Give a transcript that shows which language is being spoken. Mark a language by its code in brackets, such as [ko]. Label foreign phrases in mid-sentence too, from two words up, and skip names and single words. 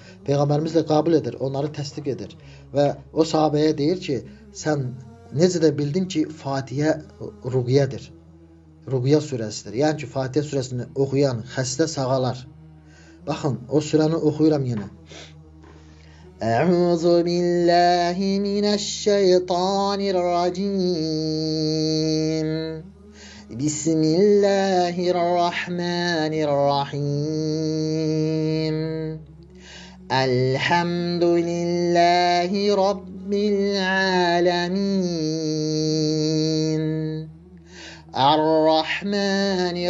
[az] Peyğəmbərimiz də qəbul edir, onları təsdiq edir. Və o sahabəyə deyir ki, sən necə də bildin ki, Fatihə ruqiyyədir, ruqiyyə surəsidir. Yəni ki, Fatihə surəsini oxuyan xəstə sağalar. Baxın, o surəni oxuyuram yenə. [ar] أعوذ بالله من الشيطان الرجيم بسم الله الرحمن الرحيم الحمد لله رب العالمين الرحمن